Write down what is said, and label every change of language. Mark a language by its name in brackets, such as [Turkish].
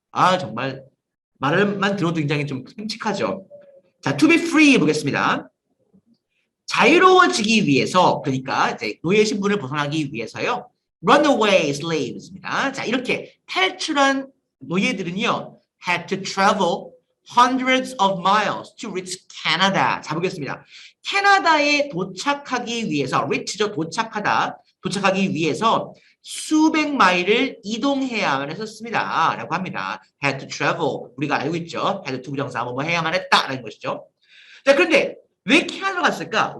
[Korean] 아, 정말 말만 들어도 굉장히 좀 끔찍하죠. 자, to be free 보겠습니다. 자유로워지기 위해서, 그러니까 이제 노예 신분을 벗어나기 위해서요. [English] runaway slaves입니다. [Korean] 자, 이렇게 탈출한 노예들은요, [English] had to travel hundreds of miles to reach Canada. [Korean] 자, 보겠습니다. 캐나다에 도착하기 위해서, reach죠, 도착하기 위해서 수백 마일을 이동해야만 했었습니다. 라고 합니다. [English] had to travel. [Korean] 우리가 알고 있죠. had to 부정사 뭐 해야만 했다라는 것이죠. 자, 그런데 왜 캐나다로 갔을까?